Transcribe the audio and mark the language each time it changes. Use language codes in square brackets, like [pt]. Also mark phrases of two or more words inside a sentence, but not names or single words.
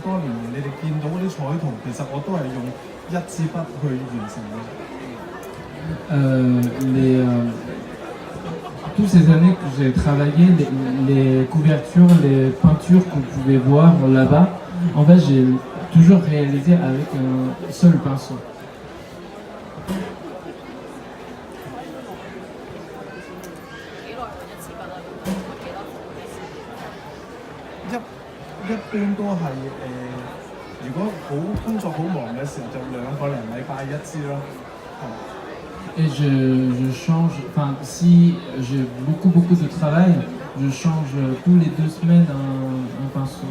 [yue] 多年，你哋見到嗰啲彩圖，其實我都係用一支筆去完成嘅。 [fr] Toutes ces années que j'ai travaillé, les couvertures, les peintures que vous pouvez voir là-bas, en fait, j'ai toujours réalisé avec un seul pinceau. [yue] 一般都係如果工作好忙嘅時候，就2個零禮拜一支咯。 [fr] Et je change, enfin, si j'ai beaucoup de travail, je change tous les 2 semaines un pinceau.